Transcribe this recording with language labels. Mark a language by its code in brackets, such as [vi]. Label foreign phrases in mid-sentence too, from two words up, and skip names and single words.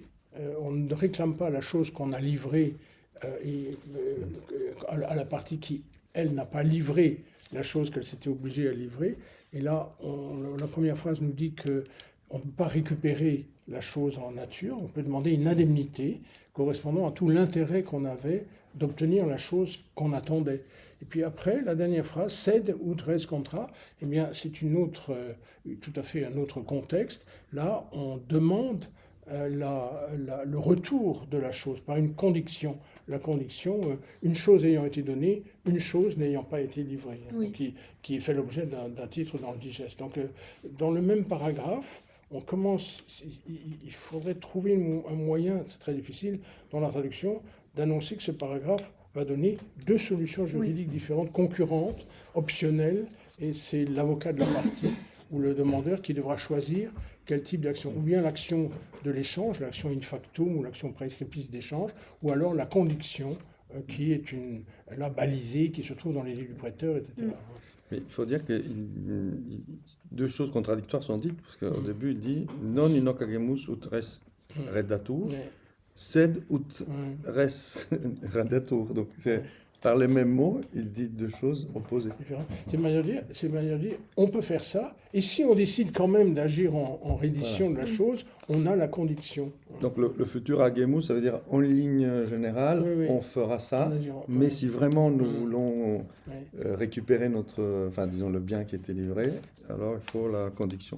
[fr] On ne réclame pas la chose qu'on a livrée à la partie qui, elle, n'a pas livré la chose qu'elle s'était obligée à livrer. Et là, la première phrase nous dit qu'on ne peut pas récupérer la chose en nature, on peut demander une indemnité correspondant à tout l'intérêt qu'on avait d'obtenir la chose qu'on attendait. Et puis après, la dernière phrase, [la] sed ut res contra, [fr] eh bien, c'est tout à fait un autre contexte. Là, on demande le retour de la chose par une condition. La condition, une chose ayant été donnée, une chose n'ayant pas été livrée, Oui. qui fait l'objet d'un titre dans le digeste. Donc, dans le même paragraphe, on commence, il faudrait trouver un moyen, c'est très difficile dans la traduction, d'annoncer que ce paragraphe va donner deux solutions juridiques différentes, concurrentes, optionnelles, et c'est l'avocat de la partie ou le demandeur qui devra choisir quel type d'action, ou bien l'action de l'échange, l'action [la] in factum [fr] ou l'action praescriptis d'échange, ou alors la condition qui est là balisée, qui se trouve dans les livres du prêteur, etc. Mais il faut dire que deux choses contradictoires sont dites, parce qu'au début il dit [la] non in hoc agemus ut res reddatur, sed ut res reddatur. [fr] Donc par les mêmes mots, il dit deux choses opposées. C'est une manière de dire, on peut faire ça, et si on décide quand même d'agir en reddition de la chose, on a la condition. Donc le futur agemus, ça veut dire en ligne générale, on fera ça, mais si vraiment nous voulons récupérer disons le bien qui a été livré, alors il faut la condition.